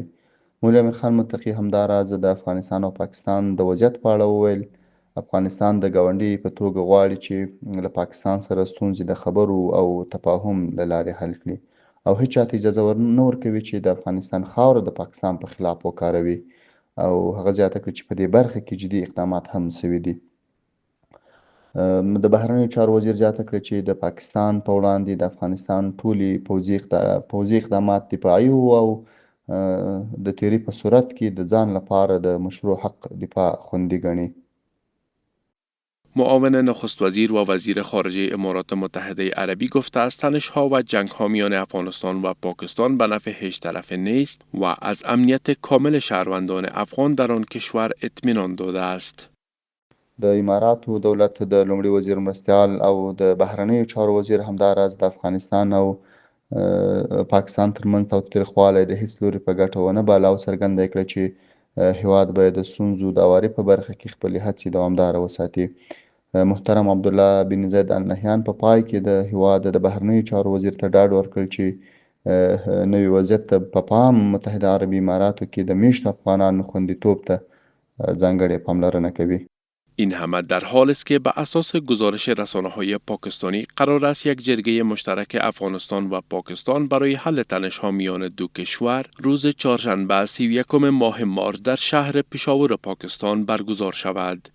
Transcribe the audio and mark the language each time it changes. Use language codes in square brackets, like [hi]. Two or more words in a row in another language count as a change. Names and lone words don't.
[ps] مولوي امیرخان متقي همداراز د افغانستان او پاکستان د وضعیت په اړه وویل افغانستان د ګاونډي په توګه غواړي چې له پاکستان سره ستونزې د خبرو او تفاهم له لارې حل کړي او هیڅ چاته اجازه نه ورکوي چې د افغانستان خاوره د پاکستان په خلاف وکاروي او هغه زیاته کړه چې په دې برخه کې جدي اقدامات هم شوي دي. د بهرنیو چارو وزیر زیاته کړه چې د پاکستان په وړاندې د افغانستان ټولې پوځي اقدامات دفاعي او د تیری په صورت کې د ځان لپاره د مشروع حق دفاع خوندي ګڼي. [fa] معاون نخست وزیر و وزیر خارجه امارات متحده عربی گفته است تنش‌ها و جنگ‌ها میان افغانستان و پاکستان به نفع هیچ طرف نیست و از امنیت کامل شهروندان افغان در آن کشور اطمینان داده است. [ps] د اماراتو دولت د لومړي وزیر مرستیال او د بهرنیو چارو وزیر همداراز د افغانستان او پاکستان ترمنځ تاوتریخوالی د هیڅ لوري په ګټه ونه باله او څرګنده یې کړه چې هیواد باید د ستونزو د هواري په برخه کې خپلې هڅې دوامداره وساتي. محترم عبدالله بن زاید آل نهیان په پای کې د هیواد د بهرنیو چارو وزیر ته ډاډ ورکړ چې نوي وضعیت ته په پام متحده عربي اماراتو کې د میشتو افغانانو خوندیتوب ته ځانګړې پاملرنه کوي. [fa] این همه در حالی است که به اساس گزارش رسانه‌های پاکستانی قرار است یک جرگه مشترک افغانستان و پاکستان برای حل تنش‌ها میان دو کشور روز چهارشنبه 31 ماه مارس در شهر پشاور پاکستان برگزار شود.